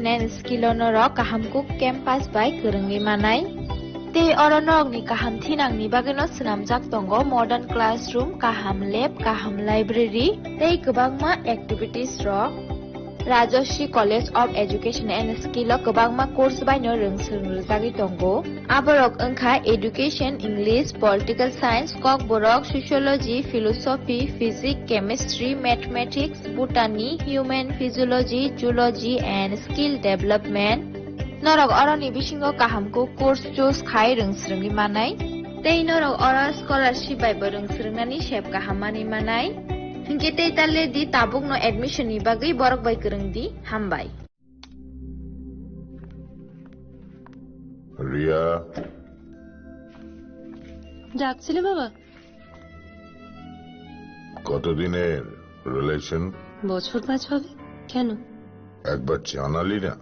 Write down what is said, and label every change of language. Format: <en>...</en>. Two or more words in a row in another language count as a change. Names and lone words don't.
<trp>and Skill onorok kahamkuk campus by kurungi manai te oronorok ni kaham thinang ni bagino swnamjak tongo</trp> <en>modern classroom</en> <trp>kaham lab kaham library tei kwbangma activities rok Rajashri College of Education and Skill kwbangma course baino rungsrungjagi tongo aborok wngkha education</trp> <en>English political science kok borok sociology philosophy physics chemistry mathematics botany human physiology zoology and skill development</en> <trp>norok oroni bisingo kahamko course choose khai rungsrungi manai tei norok ora scholarship bai rungsrungnani sep kahamani manai hingke tei talle di tabuk no admission ni bagui borok bai kurung di hambai</trp> <bn>রিয়া ডাকছিলে বাবা কতদিনের রিলেশন বছর 5 হবে কেন একবার জানালি না</bn>